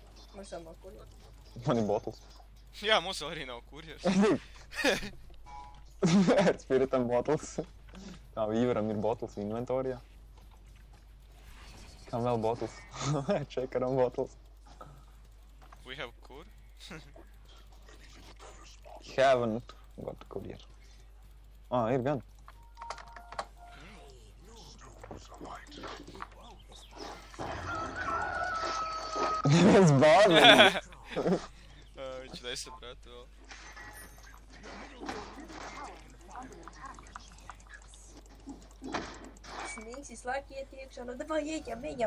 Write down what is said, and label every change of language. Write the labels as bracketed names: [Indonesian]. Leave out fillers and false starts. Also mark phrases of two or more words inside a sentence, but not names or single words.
[Latvian] Mēs jau nav kurjeri. Man ir bottles. Jā, mums arī nav kurjers. Spiritam bottles. Tā Vīvaram ir bottles inventorijā. Kam vēl bottles? Čekaram bottles. [English] We have kur? Haven't got courier. [Latvian] Ir gan. Viens bāzes. Viņš nesaprata vēl. Snīgs visu laiku iet iekšā, nu davai ejam.